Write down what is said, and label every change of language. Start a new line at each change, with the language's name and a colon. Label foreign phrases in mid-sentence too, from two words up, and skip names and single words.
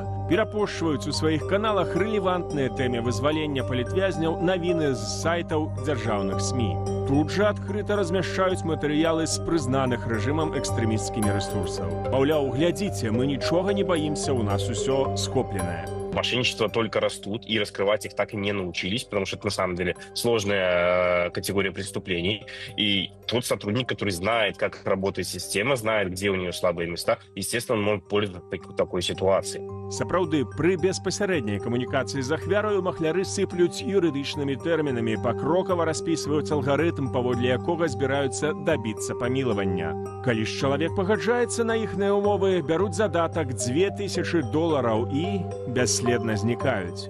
Belarusian: Перапошчваюць у сваіх каналах рэлевантныя тэмы вызвалення палітвязняў навіны з сайтаў дзяржаўных СМІ. Тут жа адкрыта размяшчаюць матэрыялы з прызнаных рэжымам экстрэмісцкімі рэсурсаў. Маўляў, глядзіце, мы нічога не баімся, у нас усё схопленае.
Russian: Мошенничества только растут, и раскрывать их так и не научились, потому что это на самом деле сложная категория преступлений. И тот сотрудник, который знает, как работает система, знает, где у нее слабые места, естественно, он может пользоваться такой ситуацией.
Belarusian: Сапраўды, пры беспасярэдняй камунікацыі з ахвяраю махляры сыплюць юрыдычнымі тэрмінамі, пакрокава распісваюць алгарытм, паводле якога збіраюцца дабіцца памілавання. Калі ж чалавек пагаджаецца на іхныя умовы, бяруць задатак $2000 і бясследна знікаюць.